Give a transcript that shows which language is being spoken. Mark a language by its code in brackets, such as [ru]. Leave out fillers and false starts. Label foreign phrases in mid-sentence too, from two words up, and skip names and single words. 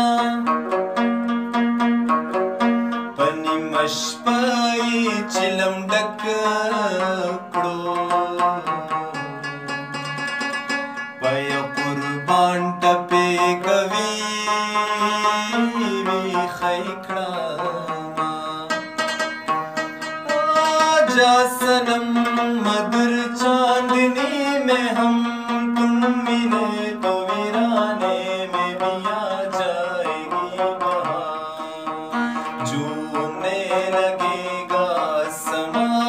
[ps] په نیمه شپه یې چلم ډک کړو په یو قربان ټپې کوي ویښی کړمه [ur] آجا صنم مدر چاندنی میں ہم تم ملے تو ویرانے میں بھی آ جائے گی بہار جھومنے لگے گا سما